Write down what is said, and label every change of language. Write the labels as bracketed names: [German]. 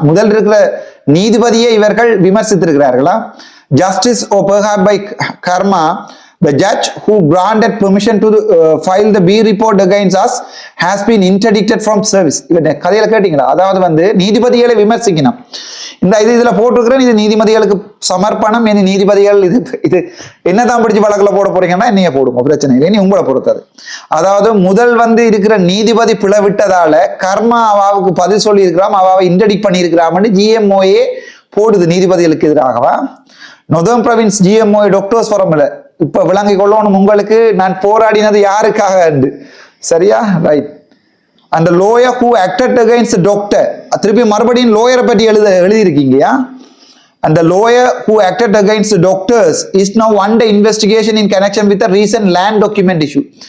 [Tamil] முதல் இருக்கிற நீதிபதியை இவர்கள் விமர்சித்திருக்கிறார்களா? [English] Justice or perhaps by karma, the judge who granted permission to file the B report against us has been interdicted from service. [Tamil] இவன் கதையில கேட்டீங்களா? அதாவது வந்து நீதிபதிகளை விமர்சிக்கணும். இதுல போட்டிருக்கிறேன், இது நீதிபதிகளுக்கு சமர்ப்பணம். நீதிபதிகள் இது என்னதான் பிடிச்சு வழக்குல போட போறீங்கன்னா என்னைய போடுங்க, பிரச்சனை இல்லை, நீ உங்களை பொறுத்தது. அதாவது முதல் வந்து இருக்கிற நீதிபதி பிளவிட்டதால கர்மா அவாவுக்கு பதில் சொல்லி இருக்கிறான், அவாவை இன்டர்டிக்ட் பண்ணி இருக்கிறான்னு GMOA போடுது நீதிபதிகளுக்கு எதிராகவா? நொதர்ன் ப்ராவின்ஸ் GMOA டாக்டர்ஸ் ஃபோரம்ல இப்ப விளங்கி கொள்ளணும் உங்களுக்கு நான் போராடினது யாருக்காக. சரியா? ரைட். அந்த [English] lawyer who acted against the doctor, [Tamil] திருப்பி மறுபடியும் லோயரை பற்றி எழுதியிருக்கீங்கயா. [English] And the lawyer who acted against the doctors is now under investigation in connection with the recent land document issue.